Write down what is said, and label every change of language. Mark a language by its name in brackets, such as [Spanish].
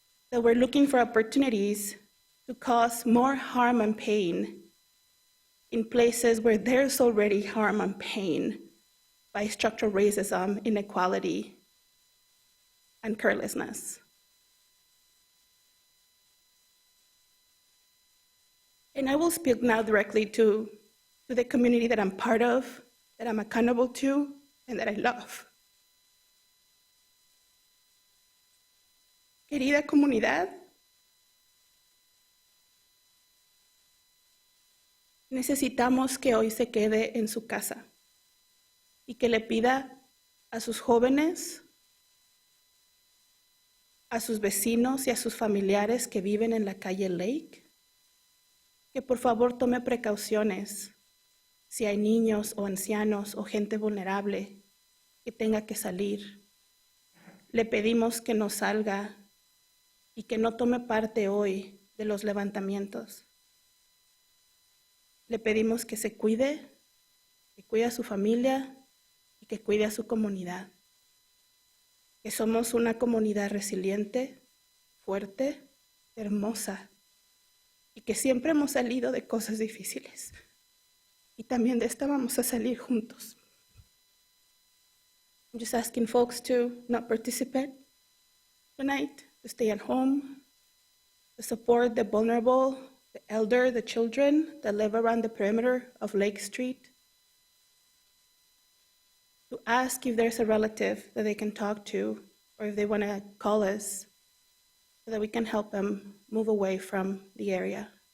[English] that we're looking for opportunities to cause more harm and pain in places where there's already harm and pain by structural racism, inequality, and carelessness. And I will speak now directly to the community that I'm part of, that I'm accountable to, and that I love. [Spanish] Querida comunidad, necesitamos que hoy se quede en su casa y que le pida a sus jóvenes, a sus vecinos y a sus familiares que viven en la calle Lake, que por favor tome precauciones si hay niños o ancianos o gente vulnerable que tenga que salir. Le pedimos que no salga y que no tome parte hoy de los levantamientos. Le pedimos que se cuide, que cuide a su familia y que cuide a su comunidad. Que somos una comunidad resiliente, fuerte, hermosa, y que siempre hemos salido de cosas difíciles. Y también de esta vamos a salir juntos. [English] I'm just asking folks to not participate tonight, to stay at home, to support the vulnerable, the elder, the children that live around the perimeter of Lake Street, to ask if there's a relative that they can talk to, or if they want to call us, so that we can help them move away from the area.